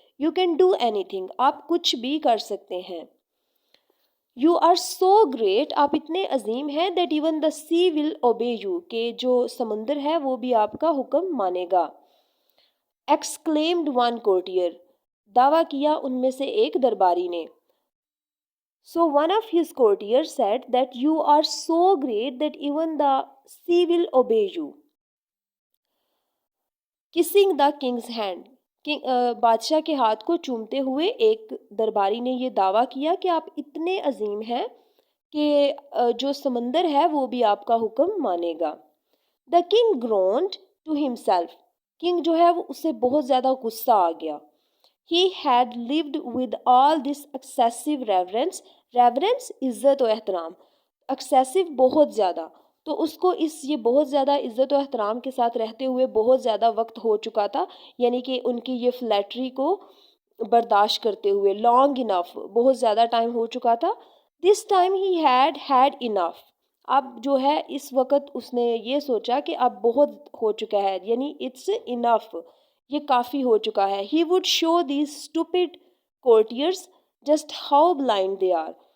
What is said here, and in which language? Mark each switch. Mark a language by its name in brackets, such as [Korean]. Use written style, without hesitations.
[English] you can do anything, [Urdu] آپ کچھ بھی کر سکتے ہیں. [English] You are so great, [Urdu] آپ اتنے عظیم ہیں, [English] that even the sea will obey you, [Urdu] کہ جو سمندر ہے وہ بھی آپ کا حکم مانے گا. [English] Exclaimed one courtier, [Urdu] دعویٰ کیا ان میں سے ایک درباری نے. [English] So one of his courtiers said that you are so great that even the sea will obey you. Kissing the king's hand, [Urdu] بادشاہ کے ہاتھ کو چومتے ہوئے ایک درباری نے یہ دعویٰ کیا کہ آپ اتنے عظیم ہیں کہ جو سمندر ہے وہ بھی آپ کا حکم مانے گا. [English] The king groaned to himself, [Urdu] king جو ہے وہ اسے بہت زیادہ غصہ آ گیا. [English] He had lived with all this excessive reverence. [Urdu] Reverence, عزت و احترام. Excessive, بہت زیادہ. تو اس کو یہ بہت زیادہ عزت و احترام کے ساتھ رہتے ہوئے بہت زیادہ وقت ہو چکا تھا. یعنی کہ ان کی یہ فلیٹری کو برداشت کرتے ہوئے لانگ انف, بہت زیادہ ٹائم ہو چکا تھا. This time he [English] had enough. [Urdu] اب جو ہے اس وقت اس نے یہ سوچا کہ اب بہت ہو چکا ہے, یعنی [English] it's enough, [Urdu] یہ کافی ہو چکا ہے. [English] He would show these stupid courtiers just how blind they are.